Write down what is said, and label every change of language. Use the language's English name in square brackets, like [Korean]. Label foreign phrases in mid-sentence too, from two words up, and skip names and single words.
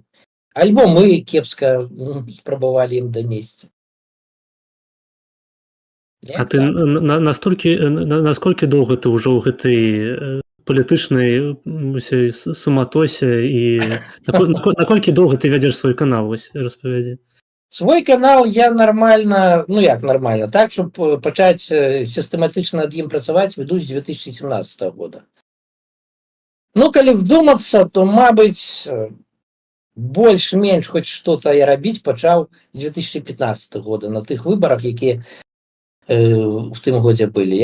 [Belarusian] Альбо мы кепска спрабавалі ім данесці. А ты насколькі доўга ты ўжо ў гэтай палітычнай суматосе і наколькі доўга ты вядзеш свой канал, вось распавядзі? Свой канал я нормально, ну як нормально, так, щоб пачаць сістэматычна над ім працаваць, веду з 2017 года. Ну, калі вдумацца, то, мабыць, больш-менш хоць што-то я рабіць пачаў з 2015 года, на тых выбарах, якія в тым годзе былі.